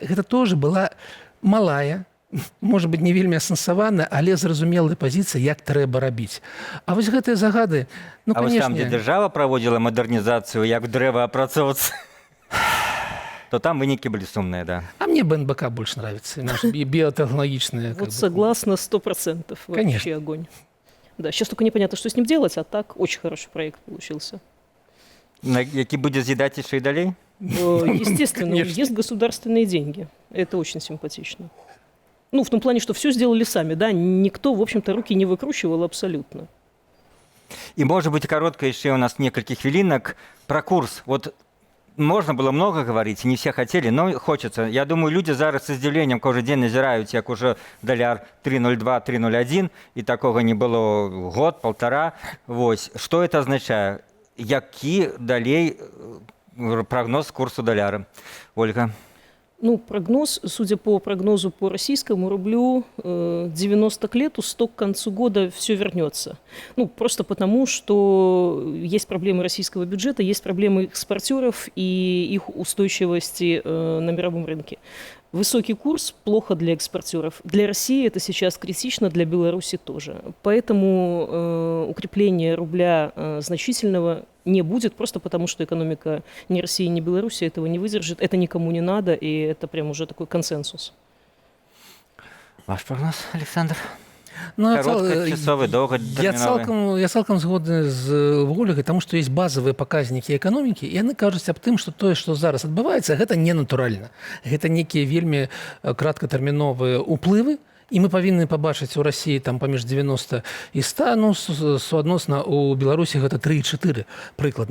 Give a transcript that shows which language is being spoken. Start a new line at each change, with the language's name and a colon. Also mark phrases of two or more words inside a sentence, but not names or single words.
Belarusian: Гэта тоже была малая, можа быць, не вельмі асэнсаваная, але зразумелая пазіцыя, як трэба рабіць. А вось гэтыя загады... А вось там, дзе дзяржава праводзіла мадэрнізацыю, як дрэва апрацоўвацца, то там вынікі былі сумныя, да.
Russian: А мне БНБК больш нравится, наши биотехнологичные. Вот согласна 100%. Вообще огонь. Да, сейчас только непонятно, что с ним делать, а так очень хороший проект получился.
Belarusian: Які будзе з'едаць яшчэ і далей?
Russian: Естественно, есть государственные деньги. Это очень симпатично. Ну, в том плане, что все сделали сами, да, никто, в общем-то, руки не выкручивал абсолютно. И, может быть, коротко еще у нас несколько хвилинок про курс. Вот можно было много говорить, не все хотели, но хочется.
Belarusian: Я думаю, люди зараз с издзіўленнем кожны дзень назіраюць, як уже даляр 3.02, 3.01,
Russian: и такого не было год, полтора. Вось. Что это означает?
Belarusian: Які далей прогноз курсу доляра?
Russian: Ольга. Ну, прогноз, судя по прогнозу по российскому рублю, 90 к лету, 100 к концу года все вернется. Ну, просто потому, что есть проблемы российского бюджета, есть проблемы экспортеров и их устойчивости на мировом рынке. Высокий курс плохо для экспортеров. Для России это сейчас критично, для Беларуси тоже. Поэтому укрепление рубля значительного не будет, просто потому что экономика ни России, ни Беларуси этого не выдержит. Это никому не надо, и это прям уже такой консенсус. Ваш прогноз, Александр? Ну,
Belarusian: Кароткачасовы, доўгатэрміновы. Я цалкам згодны з Ольгай, таму што ёсць базавыя паказнікі эканомікі, і яны кажуць аб тым, што тое, што зараз адбываецца, гэта не натуральна. Гэта некія вельмі краткатэрміновыя ўплывы, і мы павінны пабачыць у Расіі там паміж 90 і 100, ну, суадносна у Беларусі гэта 3,4 прыкладна.